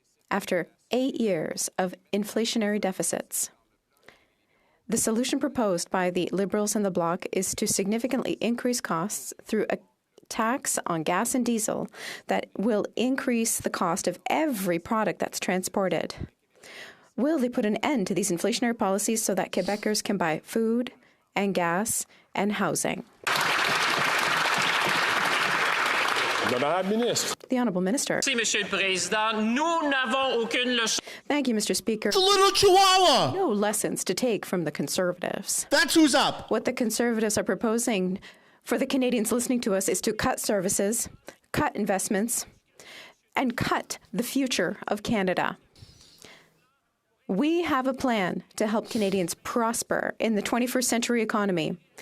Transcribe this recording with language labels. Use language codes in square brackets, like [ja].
[en] After 8 years of inflationary deficits, the solution proposed by the Liberals and the Bloc is to significantly increase costs through a tax on gas and diesel that will increase the cost of every product that's transported. Will they put an end to these inflationary policies so that Quebecers can buy food and gas and housing? The Honourable Minister. [fr] Merci, Monsieur le Président. Nous n'avons aucune leçon. [en] Thank you, Mr. Speaker. It's a little chihuahua. No lessons to take from the Conservatives. That's who's up. What the Conservatives are proposing for the Canadians listening to us is to cut services, cut investments, and cut the future of Canada. We have a plan to help Canadians prosper in the 21st century economy.